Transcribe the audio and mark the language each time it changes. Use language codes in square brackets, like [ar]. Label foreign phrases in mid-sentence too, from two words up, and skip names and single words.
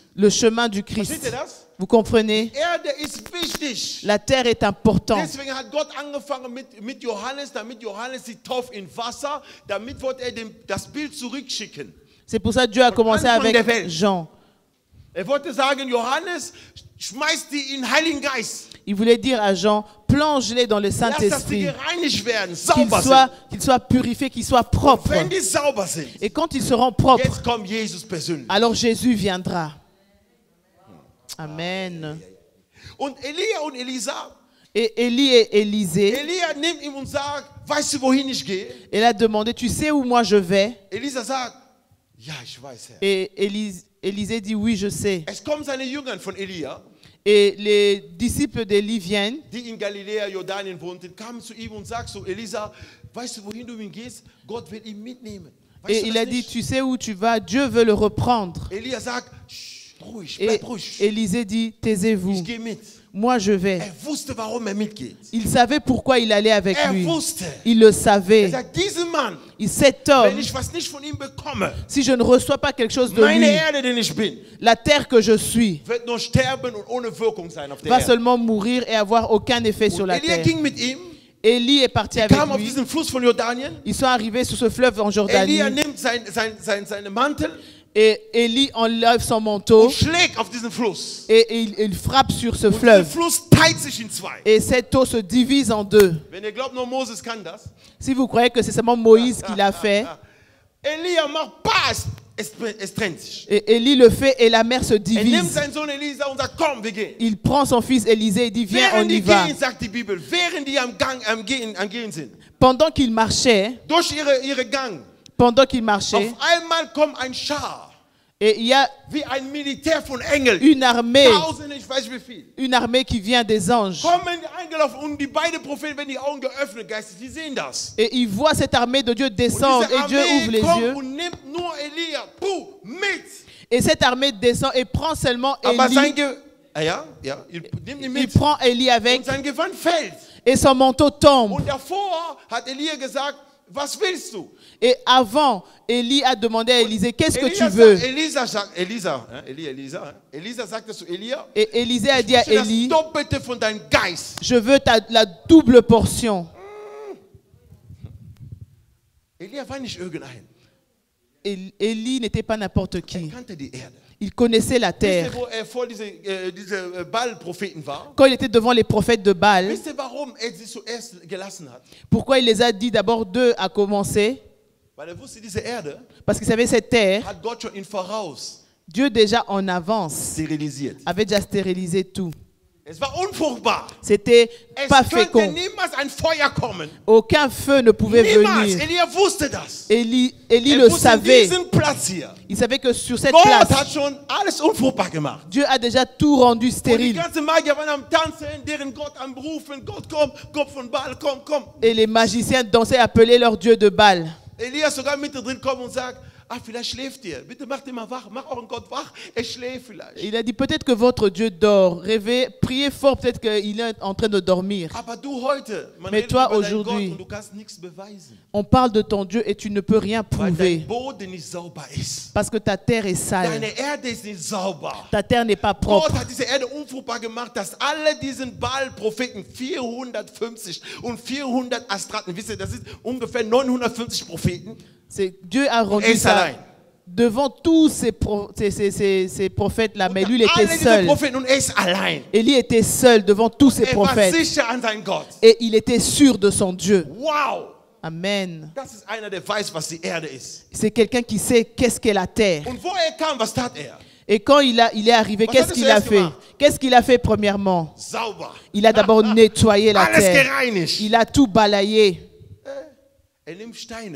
[fr] Le chemin du [de] Versteht [fr] Christ. [de] ihr das? [fr] Vous comprenez? [de] Erde ist wichtig. [fr] La terre est importante. [de] Deswegen hat Gott angefangen mit Johannes, damit Johannes sie tauft in Wasser, damit wollte er das Bild zurückschicken. [fr] C'est pour ça que Dieu a commencé [de] Anfang der [fr] avec [de] Welt. [fr] Jean. [de] Er wollte sagen, Johannes, schmeißt die in den Heiligen Geist. [fr] Il voulait dire à Jean, plonge-les dans le [de] Lass, dass die [fr] Saint-Esprit. [de] gereinigt werden, [fr] Qu'ils [de] sauber [fr] soient purifiés, qu'ils soient [de] sind. [fr] propres. [de] Wenn die sauber sind, [fr] Et quand ils seront propres, [de] jetzt kommt Jesus persönlich. [fr] alors Jésus viendra. Amen. [de] Und Elia und Elisa, [fr] Et Élie et Élisée, [de] Elia nimmt ihn und sagt, weißt du, wohin ich gehe? [fr] elle a demandé, tu sais où moi je vais? [de] Elisa sagt, ja, ich weiß, Herr. [fr] Et Élisée dit, oui, je sais. [de] Es kommen seine Jünger von Elia, [fr] Et les disciples d'Élie viennent, [de] die in Galiläa, Jordanien wohnten, kamen zu ihm und sagten so, Elisa, weißt du, wohin du ihn gehst? Gott will ihn mitnehmen. Weißt [fr] et [de] du [fr] il [de] das [fr] a dit, [de] nicht? [fr] tu sais où tu vas? Dieu veut le reprendre. [de] Elia sagt, ruhig, [fr] Et [de] bleib ruhig. [fr] Élisée dit, taisez-vous, [de] Ich gehe mit. [fr] moi je vais. [de] Er wusste, warum er mitgeht. [fr] Il savait pourquoi il allait avec [de] Er [fr] lui. [de] wusste. [fr] Il le [de] Er [fr] savait. [de] sagt, diesen Mann, [fr] Cet [de] wenn [fr] homme, [de] ich was nicht von ihm bekomme, [fr] si je ne reçois pas quelque chose de [de] meine [fr] lui, [de] Erde, den ich bin, [fr] la terre que je suis [de] wird nur sterben und ohne Wirkung sein auf der [fr] va [de] Erde. [fr] seulement mourir et avoir aucun effet sur [de] Und [fr] la [de] Elia [fr] terre. [de] ging mit ihm, [fr] Élie est parti avec [de] kam auf [fr] lui. [de] diesen Fluss von Jordanien. [fr] Ils sont arrivés sur ce fleuve en Jordanie. [de] Elia nimmt seinen Mantel [fr] Et Élie enlève son manteau [de] und schlägt auf diesen Fluss. [fr] et il frappe sur ce [de] Und der [fr] fleuve. [de] Fluss teilt sich in zwei. [fr] Et cette eau se divise en deux. [de] Wenn ihr glaubt, nur Moses kann das. [fr] Si vous croyez que c'est seulement Moïse qui l'a fait, [de] Elia macht Pass, es trennt sich. [fr] et Élie le fait et la mer se [de] Er nimmt [fr] divise. [de] seinen Sohn Elisa und sagt, komm, wir gehen. [fr] Il prend son fils Élisée et dit, viens, on [de] Während [fr] y [de] die [fr] va. [de] gehen, sagt die Bibel, während die am Gehen sind, [fr] Pendant qu'il marchait, [de] durch ihre Gang, [fr] marchait, [de] auf einmal kommt ein Schar, [fr] et il y a [de] wie ein Militär von Engeln. [fr] une armée [de] Tausende, ich weiß wie viel. [fr] qui vient des anges. [de] Kommen eingelaufen und die beiden Propheten, wenn die Augen geöffnet, geistig, die sehen das. [fr] Et il voit cette armée de Dieu [de] Und [fr] descendre [de] diese [fr] et Dieu ouvre les [de] Armee [fr] yeux. [de] kommt und nimmt nur Elia, mit. [fr] Et cette armée descend et prend seulement [de] Aber sein [fr] Élie. [de] ja, nimmt ihn [fr] Il [de] mit. [fr] prend Élie avec [de] Und sein Gewand fällt. [fr] et son manteau tombe. [de] Und davor hat Elia gesagt, was willst du? [fr] Et avant, Élie a demandé à Élisée, qu'est-ce que tu [de] Elia [fr] veux? [de] sagt, Elisa sagte zu Elia, [fr] Et Élisée a dit à [de] ich möchte das [fr] Élie, [de] Doppelte von deinem Geist. [fr] je veux la double portion. [de] Elia war nicht irgendein. [fr] Élie n'était pas n'importe [de] Er [fr] qui. [de] kannte die Erde. [fr] Il connaissait la [de] Wisst ihr, [fr] terre. [de] wo er vor diese Baal-Propheten war? [fr] Quand il était devant les prophètes de Baal, [de] Wisst ihr, warum er sie zuerst gelassen hat? [fr] pourquoi il les a dit d'abord d'eux à commencer? [de] Weil er wusste, diese Erde [fr] Parce qu'il savait cette terre, [de] hat Gott schon im Voraus [fr] Dieu déjà en avance [de] sterilisiert. [fr] avait déjà stérilisé tout. [de] Es war unfruchtbar. [fr] C'était [de] Es [fr] pas [de] könnte [fr] fécond. [de] niemals ein Feuer kommen. [fr] Aucun feu ne pouvait [de] Niemals. [fr] venir. [de] Elia wusste das. [fr] Élie [de] Er [fr] le [de] wusste, [fr] savait. [de] diesen Platz hier. [fr] Il savait que sur cette [de] Gott [fr] place, [de] hat schon alles unfruchtbar gemacht. [fr] Dieu a déjà tout rendu [de] Und die [fr] stérile. [de] ganzen Magier waren am Tanzen, deren Gott am Rufen. Gott, komm, Gott von Baal, komm, komm. Et les magiciens dansaient, appelaient leur Dieu de Baal. Elias sogar mittendrin kommt und sagt, vielleicht schläft ihr. Bitte macht ihn mal wach. Mach euren Gott wach. Er schläft vielleicht. [fr] Il a dit, peut-être que votre Dieu dort. Rêvez, priez fort, peut-être qu'il est en train de dormir. [de] Aber du heute, man [fr] Mais [de] redet [fr] toi, [de] über deinen [fr] aujourd'hui, [de] Gott und du kannst nichts beweisen. [fr] On parle de ton Dieu et tu ne peux rien [de] Weil dein [fr] prouver. [de] Boden nicht sauber ist. [fr] Parce que ta terre est sale. [de] Deine Erde ist nicht sauber. [fr] Ta terre n'est pas [de] Gott [fr] propre. [de] hat diese Erde unfruchtbar gemacht, dass alle diesen Baal-Propheten, 450 und 400 Astraten, wisst ihr, das sind ungefähr 950 Propheten. [fr] Dieu a rendu [de] Er ist [fr] ça [de] allein. [fr] devant tous ces prophètes-là, mais lui, il [de] Alle [fr] était [de] diese [fr] seul. [de] Propheten und er ist allein. [fr] Élie était seul devant tous ces [de] Er war [fr] prophètes. [de] sicher an seinen Gott. [fr] Et il était sûr de son Dieu. Wow! Amen. [de] Das ist einer, der weiß, was die Erde ist. [fr] C'est quelqu'un qui sait qu'est-ce qu'est la terre. [de] Und wo er kam, was tat er? [fr] Et quand il est arrivé, [de] Was [fr] qu'est-ce [de] hat er [fr] qu'il a [de] zuerst [fr] fait? [de] gemacht? [fr] Qu'est-ce qu'il a fait premièrement? [de] Sauber. [fr] Il a d'abord nettoyé la [de] Alles [fr] terre. [de] gereinigt. [fr] Il a tout balayé. [de] Er nimmt Steine.